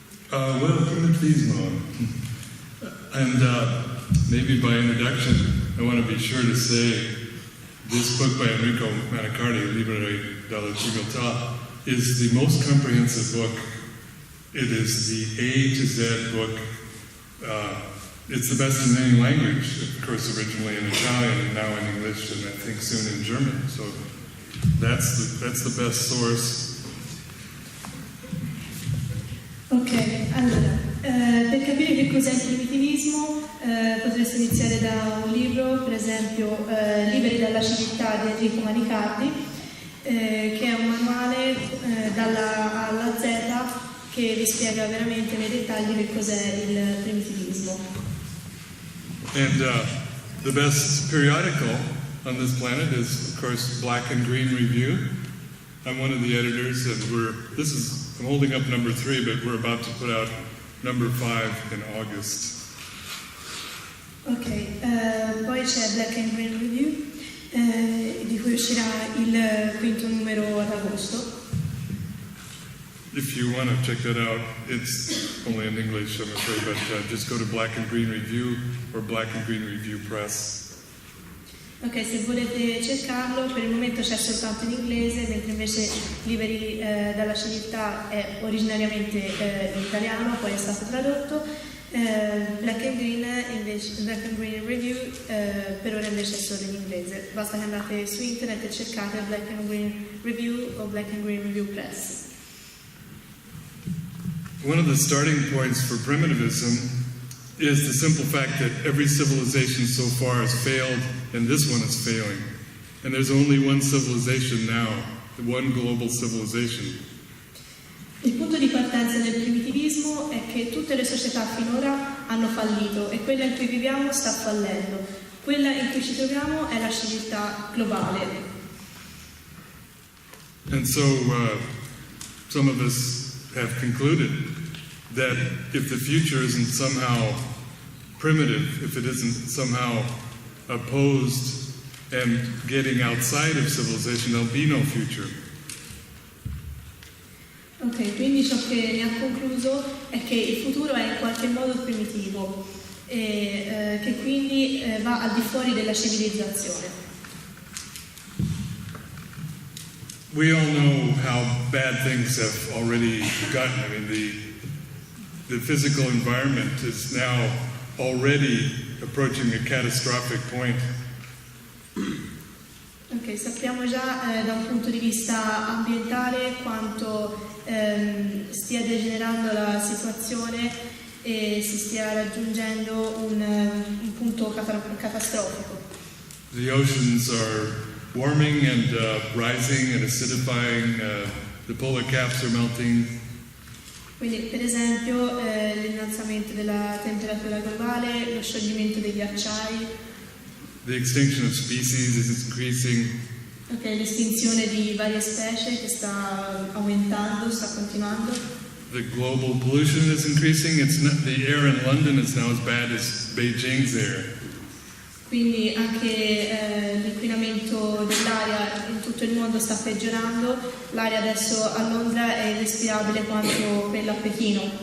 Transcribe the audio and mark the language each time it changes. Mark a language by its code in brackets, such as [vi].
[en] Well, primitivismo. And maybe by introduction, I want to be sure to say this book by Enrico Manicardi, Libere dalla Civiltà, is the most comprehensive book. It is the A to Z book. It's the best in any language, of course, originally in Italian and now in English, and I think soon in German. So that's the best source. [it] Ok, allora, per capire che cos'è il primitivismo potreste iniziare da un libro, per esempio Liberi dalla civiltà di Enrico Manicardi, che è un manuale dalla A alla Z che vi spiega veramente nei dettagli che cos'è il primitivismo. [en] And the best periodical on this planet is, of course, Black and Green Review. I'm one of the editors, and I'm holding up number 3, but we're about to put out number 5 in August. [it] Ok, poi c'è Black and Green Review, di cui uscirà il 5º numero ad agosto. [en] If you want to check that out, it's only in English, I'm afraid, but just go to Black and Green Review or Black and Green Review Press. [it] Ok, se volete cercarlo, per il momento c'è soltanto in inglese, mentre invece Liberi dalla civiltà è originariamente in italiano, poi è stato tradotto. Black and Green Review per ora invece è solo in inglese. Basta che andate su internet e cercate Black and Green Review o Black and Green Review Press. [en] One of the starting points for primitivism is the simple fact that every civilization so far has failed, and this one is failing. And there's only one civilization now, one global civilization. [it] Il punto di partenza del primitivismo è che tutte le società finora hanno fallito e quella in cui viviamo sta fallendo. Quella in cui ci troviamo è la civiltà globale. [en] And so some of us have concluded that if the future isn't somehow primitive, if it isn't somehow opposed and getting outside of civilization, there'll be no future. [it] Ok, quindi ciò che ne ha concluso è che il futuro è in qualche modo primitivo e che quindi va al di fuori della civilizzazione. [en] We all know how bad things have already gotten. I mean, the physical environment is now already approaching a catastrophic point. [it] Ok, sappiamo già da un punto di vista ambientale quanto stia degenerando la situazione e si stia raggiungendo un punto catastrofico. [en] The oceans are warming and rising and acidifying, the polar caps are melting. [it] Quindi per esempio l'innalzamento della temperatura globale, lo scioglimento dei ghiacciai. [en] The extinction of species is increasing. [it] Ok, l'estinzione di varie specie che sta aumentando, sta continuando. [en] The global pollution is increasing. The air in London is now as bad as Beijing's air. [it] quindi anche l'inquinamento dell'aria in tutto il mondo sta peggiorando, l'aria adesso a Londra è irrespirabile quanto quella a Pechino.